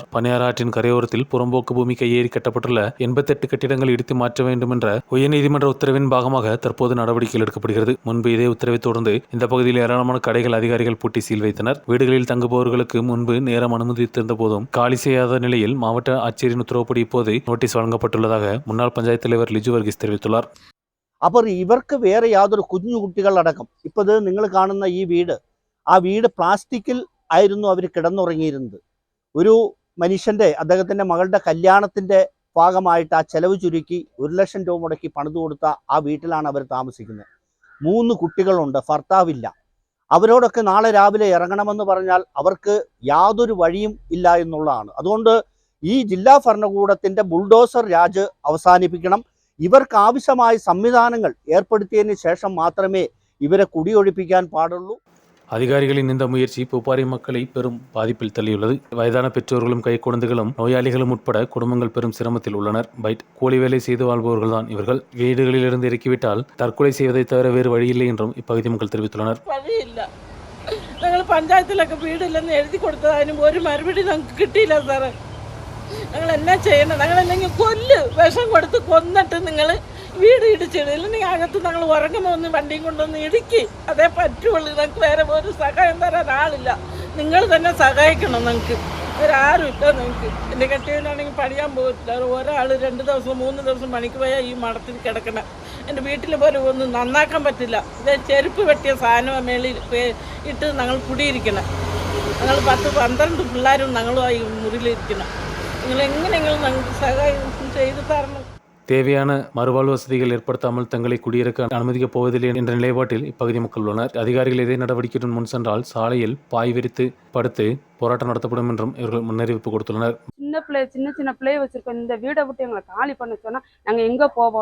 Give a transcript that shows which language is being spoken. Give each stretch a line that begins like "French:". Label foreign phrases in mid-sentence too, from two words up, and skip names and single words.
Tamil: பண்ணையார் ஆற்றின் கரையோரத்தில் புறம்போக்கு பூமி கையேறி கட்டப்பட்டுள்ள 88 கட்டிடங்கள் இடித்து மாற்ற வேண்டும் என்ற உயர்நீதிமன்ற உத்தரவின் பாகமாக தற்போது நடவடிக்கைகள் எடுக்கப்படுகிறது. முன்பு இதே உத்தரவை தொடர்ந்து இந்த பகுதியில் ஏராளமான கடைகள் அதிகாரிகள் பூட்டி சீல் வைத்தனர். வீடுகளில் தங்குபவர்களுக்கு முன்பு நேரம் அனுமதித்திருந்த போதும் காலி செய்யாத நிலையில் மாவட்ட ஆட்சியரின் உத்தரவுப்படி இப்போது நோட்டீஸ் வழங்கப்பட்டுள்ளதாக முன்னாள் பஞ்சாயத்து தலைவர் ലിജു വർഗീസ് தெரிவித்துள்ளார்.
Malayalam: അപ്പോൾ ഇവർക്ക് വേറെ യാതൊരു കുഞ്ഞു കുട്ടികളടക്കം ഇപ്പോൾ ഇത് നിങ്ങൾ കാണുന്ന ഈ വീട് പ്ലാസ്റ്റിക്കിൽ ആയിരുന്നു അവർ കിടന്നുറങ്ങിയിരുന്നത്. ഒരു മനുഷ്യൻ്റെ അദ്ദേഹത്തിൻ്റെ മകളുടെ കല്യാണത്തിൻ്റെ ഭാഗമായിട്ട് ആ ചെലവ് ചുരുക്കി 1 ലക്ഷം രൂപ മുടക്കി പണിതു കൊടുത്ത ആ വീട്ടിലാണ് അവർ താമസിക്കുന്നത്. 3 കുട്ടികളുണ്ട്, ഭർത്താവില്ല. അവരോടൊക്കെ നാളെ രാവിലെ ഇറങ്ങണമെന്ന് പറഞ്ഞാൽ അവർക്ക് യാതൊരു വഴിയും ഇല്ല എന്നുള്ളതാണ്. അതുകൊണ്ട് ഈ ജില്ലാ ഭരണകൂടത്തിൻ്റെ ബുൾഡോസർ രാജ് അവസാനിപ്പിക്കണം. ഇവർക്ക് ആവശ്യമായ സംവിധാനങ്ങൾ ഏർപ്പെടുത്തിയതിന് ശേഷം മാത്രമേ ഇവരെ കുടിയൊഴിപ്പിക്കാൻ പാടുള്ളൂ.
Tamil: அதிகாரிகளின் இந்த முயற்சி பூப்பாறை மக்களை பெரும் பாதிப்பில் தள்ளியுள்ளது. வயதான பெற்றோர்களும் கைக்குழந்தைகளும் நோயாளிகளும் உட்பட குடும்பங்கள் பெரும் சிரமத்தில் உள்ளனர். கூலி வேலை செய்து வாழ்பவர்கள் தான் இவர்கள். வீடுகளிலிருந்து இறக்கிவிட்டால் தற்கொலை செய்வதை தவிர வேறு வழியில்லை என்றும் இப்பகுதி மக்கள் தெரிவித்துள்ளனர்.
Malayalam: ഞങ്ങൾ പഞ്ചായത്തിലൊക്കെ വീടില്ലെന്ന് എഴുതി കൊടുത്തതിനും ഒരു മറുപടി ഞങ്ങൾക്ക് കിട്ടിയില്ല സാറേ. ഞങ്ങൾ എന്നാ ചെയ്യണം? ഞങ്ങളല്ലെങ്കിൽ വിഷം കൊടുത്ത് കൊന്നിട്ട് നിങ്ങൾ വീട് ഇടിച്ചിടും, ഇല്ലെങ്കിൽ അകത്ത് ഞങ്ങൾ ഉറങ്ങുമ്പോൾ ഒന്ന് വണ്ടിയും കൊണ്ടൊന്ന് ഇടുക്കി അതേ പറ്റുള്ളൂ. ഞങ്ങൾക്ക് വേറെ ഒരു സഹായം തരാൻ ആളില്ല. നിങ്ങൾ തന്നെ സഹായിക്കണം. ഞങ്ങൾക്ക് വേറെ ആരും ഇല്ല. ഞങ്ങൾക്ക് എൻ്റെ കെട്ടിയവനാണെങ്കിൽ പണിയാൻ പോകത്തില്ല. ഒരാൾ 2 ദിവസം 3 ദിവസം പണിക്ക് പോയാൽ ഈ മടത്തിൽ കിടക്കണം. എൻ്റെ വീട്ടിൽ പോലും ഒന്നും നന്നാക്കാൻ പറ്റില്ല. ഇത് ചെരുപ്പ് വെട്ടിയ സാധനം മേളിൽ ഇട്ട് ഞങ്ങൾ കുടിയിരിക്കണം. ഞങ്ങൾ 10-12 പിള്ളേരും ഞങ്ങളുമായി മുറിയിലിരിക്കണം. നിങ്ങൾ എങ്ങനെയെങ്കിലും ഞങ്ങൾക്ക് സഹായം ചെയ്തു തരണം.
Tamil: தேவையான மறுவாழ்வு வசதிகள் ஏற்படுத்தாமல் தங்களை குடியிருக்க அனுமதிக்கப் போவதில்லை என்ற நிலைப்பாட்டில் இப்பகுதி மக்கள் உள்ளனர். அதிகாரிகள் இதே நடவடிக்கையுடன் முன் சென்றால் சாலையில் பாய் விரித்து படுத்து போராட்டம் நடத்தப்படும் என்றும் இவர்கள் முன்னறிவிப்பு கொடுத்துள்ளனர். சின்ன பிள்ளைய வச்சிருக்கோம். இந்த வீடை விட்டு எங்களை காலி பண்ண சொன்னா நாங்க எங்க போவோம்?